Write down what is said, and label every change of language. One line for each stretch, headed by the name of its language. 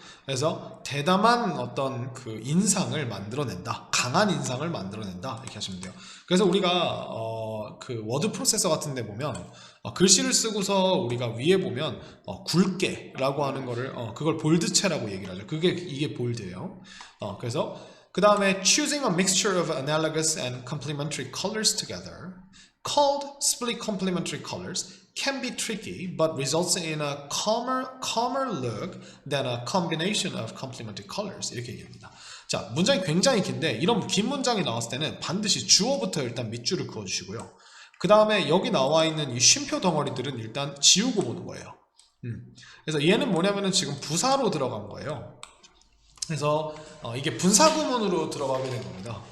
Korean: 그래서 대담한 어떤 그 인상을 만들어낸다, 강한 인상을 만들어낸다 이렇게 하시면 돼요. 그래서 우리가 그 워드 프로세서 같은 데 보면 글씨를 쓰고서 우리가 위에 보면 굵게 라고 하는 거를 그걸 볼드체라고 얘기를 하죠. 이게 볼드예요.
English: 그래서 그 다음에 choosing a mixture of analogous and complementary colors together called split complementary colors can be tricky but results in a calmer look than a combination of complementary colors.
Korean: 이렇게 얘기합니다. 자, 문장이 굉장히 긴데 이런 긴 문장이 나왔을 때는 반드시 주어부터 일단 밑줄을 그어주시고요. 그 다음에 여기 나와 있는 이 쉼표 덩어리들은 일단 지우고 보는 거예요. 그래서 얘는 뭐냐면은 지금 부사로 들어간 거예요. 그래서 이게 분사구문으로 들어가게 된 겁니다.